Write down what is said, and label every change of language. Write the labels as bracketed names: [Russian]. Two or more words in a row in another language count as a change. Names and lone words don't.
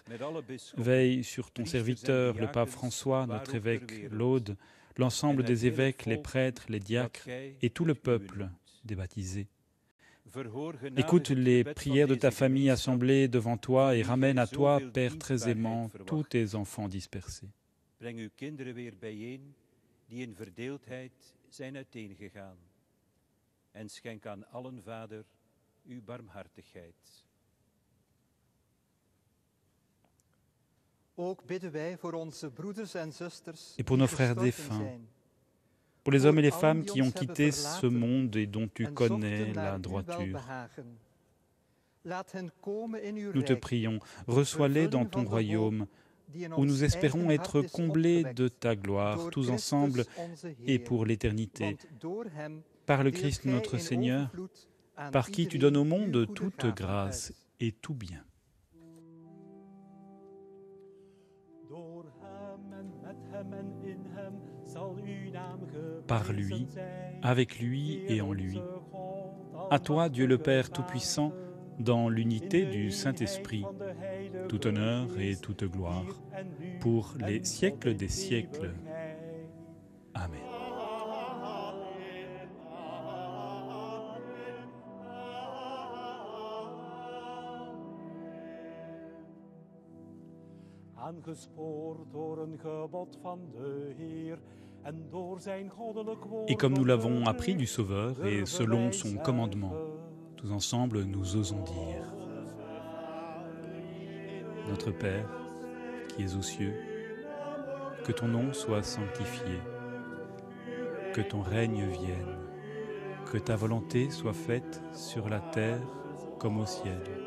[French] Veille sur ton serviteur, le pape François, notre évêque Laude, l'ensemble des évêques, les prêtres, les diacres et tout le peuple des baptisés. Écoute les prières de ta famille assemblée devant toi et ramène à toi, Père très aimant, tous tes enfants dispersés. [Dutch] Breng uw kinderen weer bijeen, die in verdeeldheid zijn uiteengegaan. En schenk aan allen, Vader, uw barmhartigheid. Ook bidden wij voor onze broeders en zusters [French] et pour nos frères défunts, pour les hommes et les femmes qui ont quitté ce monde et dont tu connais la droiture. Nous te prions, reçois-les dans ton royaume, où nous espérons être comblés de ta gloire, tous ensemble et pour l'éternité. Par le Christ notre Seigneur, par qui tu donnes au monde toute grâce et tout bien. [Dutch] Door hem en met hem en in hem zal uw naam [French] par lui, avec lui et en lui. À toi, Dieu le Père Tout-Puissant, dans l'unité du Saint-Esprit, tout honneur et toute gloire, pour les siècles des siècles. Amen. [Dutch] Aangespoord door een gebod van de Heer en door zijn goddelijk woord. [French] Et comme nous l'avons appris du Sauveur et selon son commandement, tous ensemble nous osons dire: Notre Père, qui es aux cieux, que ton nom soit sanctifié, que ton règne vienne, que ta volonté soit faite sur la terre comme au ciel.